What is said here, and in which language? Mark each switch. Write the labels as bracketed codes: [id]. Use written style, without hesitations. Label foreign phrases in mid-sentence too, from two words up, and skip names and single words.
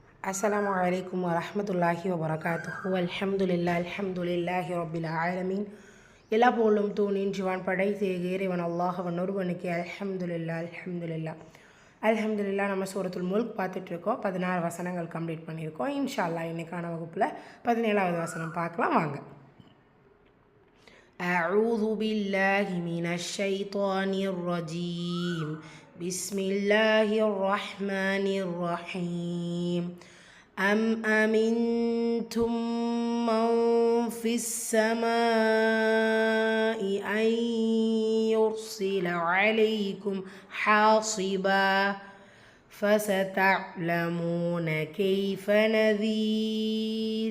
[ar] السلام عليكم ورحمة الله وبركاته الحمد لله رب العالمين. [ta] எல்லா போலும் தூணின் ஜிவான் படைத்த இறைவன் அல்லாஹ்வன் ஒருவனுக்கு அல்ஹம்துலில்லாஹ். நம்ம சூரத்துல் முல்க் பார்த்துட்ருக்கோம். 16 வசனங்கள் கம்ப்ளீட் பண்ணியிருக்கோம். [ar] إن شاء الله [ta] இன்னைக்கான வகுப்பில் 17வது வசனம் பார்க்கலாம் வாங்க. [ar] أعوذ بالله من الشيطان الرجيم. بسم الله الرحمن الرحيم. أم أمنتم من في السماء أن يرسل عليكم حاصبا فستعلمون كيف نذير.